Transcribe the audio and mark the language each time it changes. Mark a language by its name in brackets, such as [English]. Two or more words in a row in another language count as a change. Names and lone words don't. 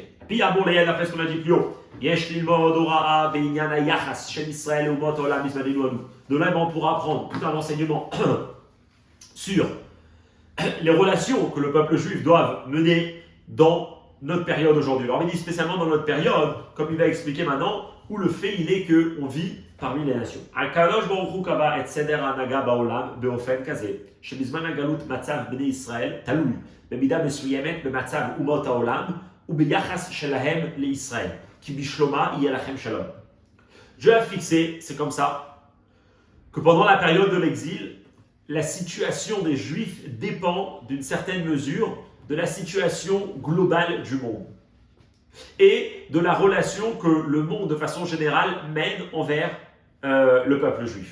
[French] Et puis, bon, d'après ce qu'on a dit plus haut, de là, on pourra apprendre tout un enseignement sur les relations que le peuple juif doit mener dans notre période aujourd'hui. Alors, il dit spécialement dans notre période, comme il va expliquer maintenant, où le fait il est qu'on vit parmi les nations. [Hebrew] הקדוש ברוך הוא קבע את סדר ההנהגה בעולם באופן כזה, שבזמן הגלות מצב בני ישראל תלוי, במידה מסוימת במצב אומות העולם, וביחס שלהם לישראל, כי בשלומה יהיה לכם שלום. [French] Dieu a fixé, c'est comme ça, que pendant la période de l'exil, la situation des Juifs dépend d'une certaine mesure de la situation globale du monde et de la relation que le monde, de façon générale, mène envers le peuple juif.